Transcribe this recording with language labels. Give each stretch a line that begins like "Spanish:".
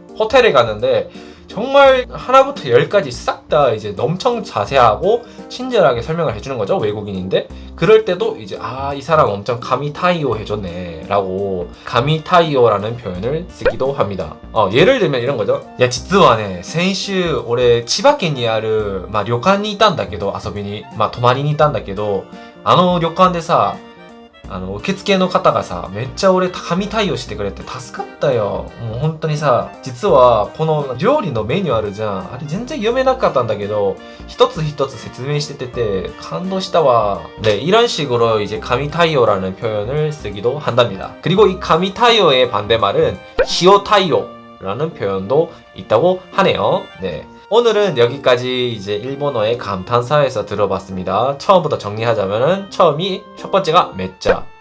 Korean: 호텔에 갔는데 정말 하나부터 열까지 싹 다 이제 엄청 자세하고 친절하게 설명을 해주는 거죠, 외국인인데. 그럴 때도 이제 이 사람 엄청 가미타이오 해줬네 라고 가미타이오라는 표현을 쓰기도 합니다. 예를 들면 이런 거죠.
Japanese: 야, 実はね、先週俺千葉県にある旅館にいたんだけど、遊びに泊まりにいたんだけど、旅館でさ、受付の方がさ、めっちゃ俺神対応してくれて助かったよ。もう本当にさ、実はこの料理のメニューあるじゃん。あれ全然読めなかったんだけど、一つ一つ説明してて感動したわ.
Korean: 네, 이런 식으로 이제 가미타이오라는 표현을 쓰기도 한답니다. 그리고 이 가미타이오의 반대말은 시오타이오라는 표현도 있다고 하네요. 오늘은 여기까지 이제 일본어의 감탄사에서 들어봤습니다. 처음부터 정리하자면은 처음이 첫 번째가 메짜,